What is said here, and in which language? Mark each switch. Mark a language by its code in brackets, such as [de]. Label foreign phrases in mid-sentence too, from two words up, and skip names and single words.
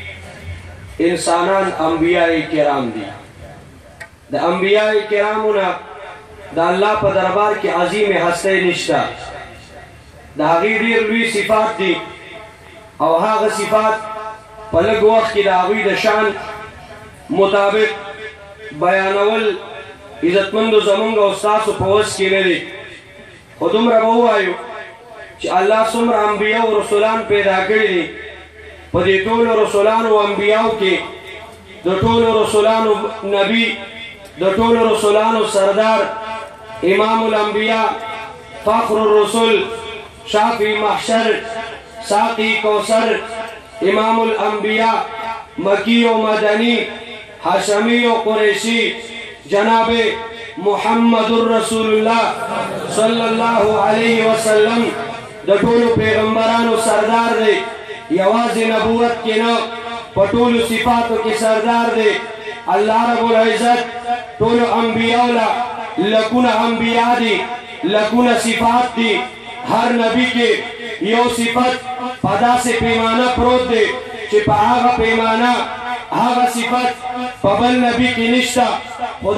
[ps] انسانان انبیاء کرام دي د انبیاء کرامو نه د الله په دربار کې عظیم هستی نشته د هغې ډېر لوی صفات دي او هغه صفات په لږ وخت کې د هغوی د شان مطابق بیانول عزتمندو زمونږ او ستاسو په وس کې نه دي خو دومره به ووایو چې الله څومره انبیا او رسولان پیدا کړي دي په دې ټولو رسولانو او انبیاو کې د ټولو رسولانو نبی د ټولو رسولانو سردار امام الانبیا [ar] فخر الرسل [ps] شافی محشر ساقی کوثر امام الانبیاء مکی و مدنی حاشمی و قریشی جناب محمد الرسول اللہ صلی [ar] اللہ علیہ وسلم [ps] د ټولو پیغمبرانو سردار دی یوازې نبوت کې نه په ټولو صفاتو کې سردار دی [ar] الله رب العزت [ps] ټولو انبیاء له لکونه انبیا دي لکونه صفات دي هر نبی کې یو صفت په داسې پیمانه پروت دی چې په هغه پیمانه هغه صفت په بل نبی کې نشته خو